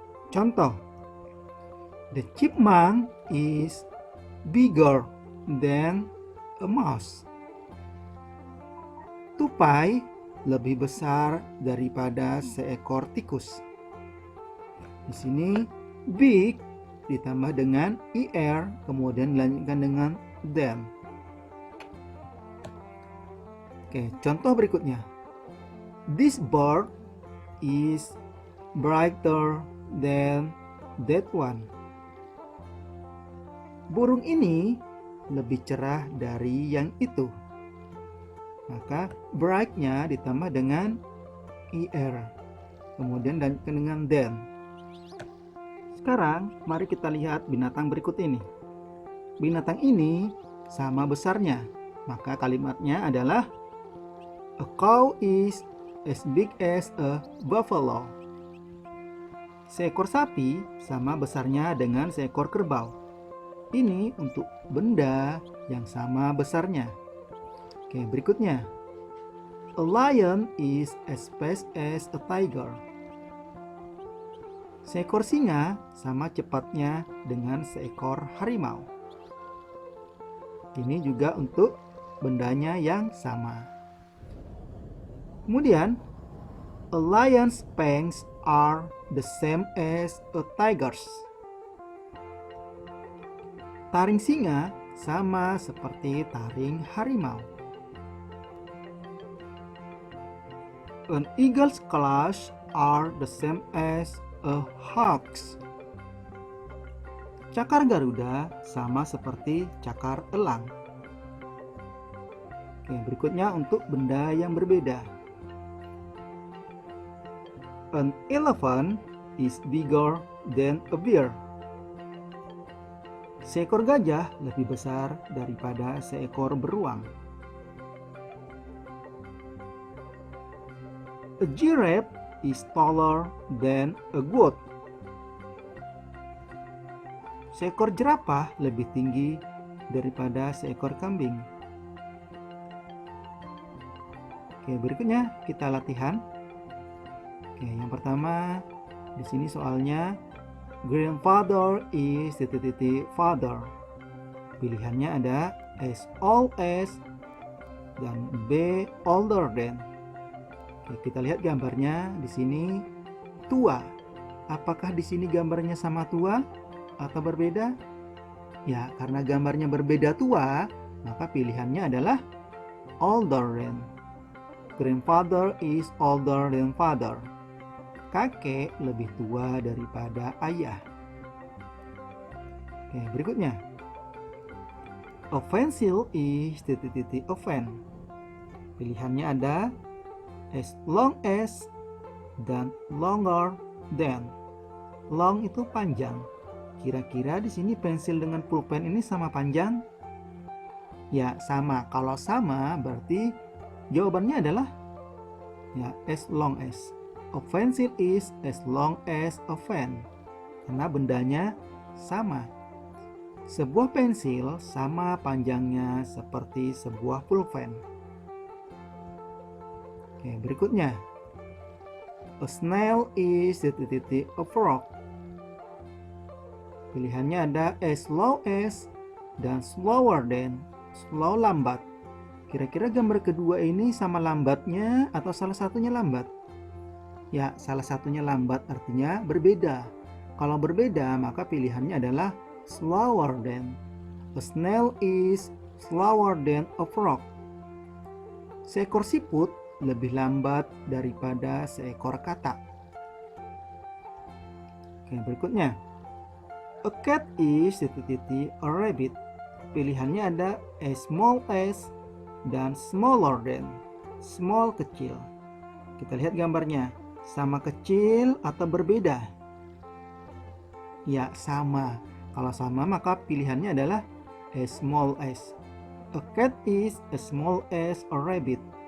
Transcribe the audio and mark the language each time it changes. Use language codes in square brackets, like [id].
[id] Contoh, [en] the chipmunk is bigger than a mouse. [id] Tupai lebih besar daripada seekor tikus. Di sini big ditambah dengan er, kemudian dilanjutkan dengan then. Contoh berikutnya. [en] This bird is brighter than that one. [id] Burung ini lebih cerah dari yang itu. Maka bright-nya ditambah dengan er, kemudian dilanjutkan dengan then. Sekarang mari kita lihat binatang berikut ini. Binatang ini sama besarnya. Maka kalimatnya adalah [en] a cow is as big as a buffalo. [id] Seekor sapi sama besarnya dengan seekor kerbau. Ini untuk benda yang sama besarnya. Oke, berikutnya. [en] A lion is as fast as a tiger. [id] Seekor singa sama cepatnya dengan seekor harimau. Ini juga untuk bendanya yang sama. Kemudian, [en] a lion's fangs are the same as a tiger's. [id] Taring singa sama seperti taring harimau. [en] An eagle's claws are the same as a hawk's. [id] Cakar Garuda sama seperti cakar elang. Oke, berikutnya untuk benda yang berbeda. [en] An elephant is bigger than a bear. [id] Seekor gajah lebih besar daripada seekor beruang. [en] A giraffe is taller than a goat. [id] Seekor jerapah lebih tinggi daripada seekor kambing. Oke, berikutnya kita latihan. Oke, yang pertama di sini soalnya [en] grandfather is father. [id] Pilihannya ada [en] as old as [id] dan B [en] older than. [id] Oke, kita lihat gambarnya di sini tua. Apakah di sini gambarnya sama tua atau berbeda? Ya, karena gambarnya berbeda tua, maka pilihannya adalah [en] older than. Grandfather is older than father. [id] Kakek lebih tua daripada ayah. Oke, berikutnya. [en] A pencil is a pen. [id] Pilihannya ada [en] as long as [id] dan [en] longer than. [id] Long itu panjang. Kira-kira di sini pensil dengan pulpen ini sama panjang? Ya, sama. Kalau sama berarti jawabannya adalah ya [en] as long as. A pencil is as long as a pen. [id] Karena bendanya sama. Sebuah pensil sama panjangnya seperti sebuah pulpen. Oke, berikutnya. [en] A snail is a frog. [id] Pilihannya ada [en] as slow as [id] dan [en] slower than. [id] Slow lambat. Kira-kira gambar kedua ini sama lambatnya atau salah satunya lambat? Ya, salah satunya lambat artinya berbeda. Kalau berbeda maka pilihannya adalah [en] slower than. A snail is slower than a frog. [id] Seekor siput lebih lambat daripada seekor katak. Oke, berikutnya. [en] A cat is a rabbit. [id] Pilihannya ada [en] as small as [id] dan [en] smaller than. [id] Small kecil. Kita lihat gambarnya. Sama kecil atau berbeda? Ya, sama. Kalau sama maka pilihannya adalah [en] as small as. A cat is as small as a rabbit.